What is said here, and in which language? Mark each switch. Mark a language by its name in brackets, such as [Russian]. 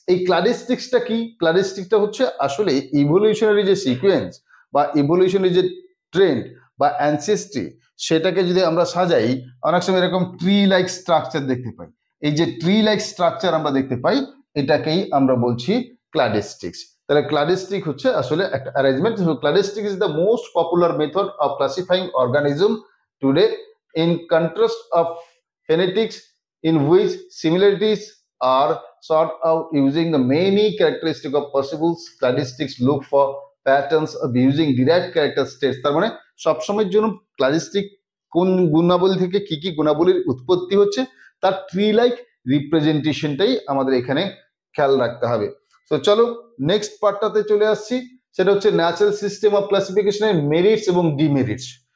[Bangla] এই ক্লাডিস্টিক্সটা কি? ক্লাডিস্টিক্সটা হচ্ছে আসলে ইভলিউশনারি যে সিকোয়েন্স বা ইভলিউশনারি যে ট্রেন্ড বা অ্যানসেস্ট্রি, সেটাকে যদি আমরা সাজাই অনেক সময় এরকম ট্রি লাইক স্ট্রাকচার দেখতে পাই। এই যে ট্রি লাইক স্ট্রাকচার আমরা দেখতে পাই, এটাকেই আমরা বলছি ক্লাডিস্টিক্স। তাহলে ক্লাডিস্টিক হচ্ছে আসলে একটা arrangement. [English] Cladistic is the most popular method of classifying organism today, in contrast of phonetics in which similarities are sought out using the many characteristics of possible, cladistics look for patterns of using derived character states। [Bangla] তার মানে সবসময়ের জন্য ক্লাডিস্টিক কোন গুণাবলী থেকে কি কি গুণাবলীর উৎপত্তি হচ্ছে তার ট্রি লাইক রিপ্রেজেন্টেশনটাই আমাদের এখানে খেয়াল রাখতে হবে। তো চলো নেক্সট পার্টটাতে চলে আসছি, সেটা হচ্ছে ন্যাচারাল সিস্টেম অফ ক্লাসিফিকেশনের মেরিটস এবং ডিমেরিটস।